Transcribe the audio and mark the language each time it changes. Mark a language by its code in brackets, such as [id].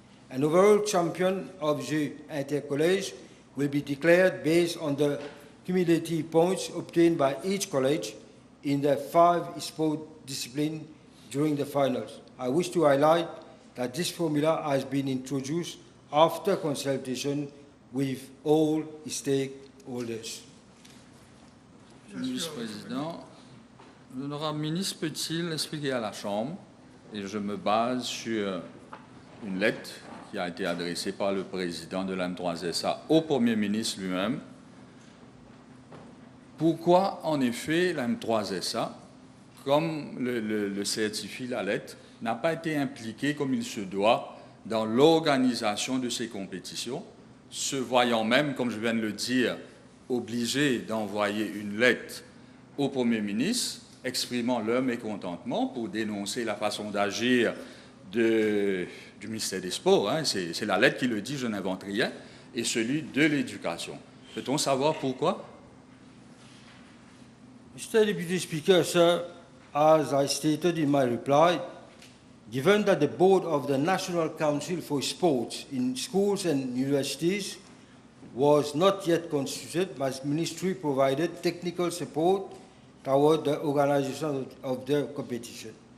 [en] An overall champion of Jeux intercollèges will be declared based on the cumulative points obtained by each college in the 5 sport disciplines during the finals. I wish to highlight that this formula has been introduced after consultation with all stakeholders. [fr] Monsieur le Vice-président, l'honorable ministre peut-il expliquer à la Chambre, et je me base sur une lettre qui a été adressée par le président de l'M3SA au Premier ministre lui-même, pourquoi, en effet, l'M3SA, comme le certifie la lettre, n'a pas été impliqué comme il se doit dans l'organisation de ces compétitions, se voyant même, comme je viens de le dire, obligé d'envoyer une lettre au Premier ministre exprimant leur mécontentement pour dénoncer la façon d'agir du ministère des Sports, hein, c'est la lettre qui le dit, je n'invente rien, et celui de l'éducation. Peut-on savoir pourquoi? [en] Mr. Deputy Speaker, sir, as I stated in my reply, given that the board of the National Council for Sports in schools and universities was not yet constituted, my ministry provided technical support toward the organization of the competition.